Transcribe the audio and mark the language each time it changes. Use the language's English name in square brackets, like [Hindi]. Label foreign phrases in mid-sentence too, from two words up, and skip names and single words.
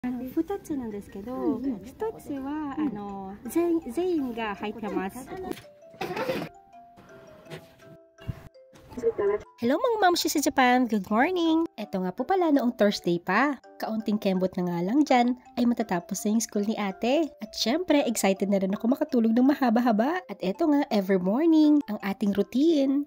[Japanese] 2 つなんですけど、1つは全員が入ってます。 [Filipino] Hello mga mamshi sa Japan! Good morning! Eto nga po pala noong Thursday pa. Kaunting kembot na nga lang dyan ay matatapos na yung school ni ate. At syempre, excited na rin ako makatulog ng mahaba-haba. At eto nga, [English] every morning, [Filipino] ang ating routine.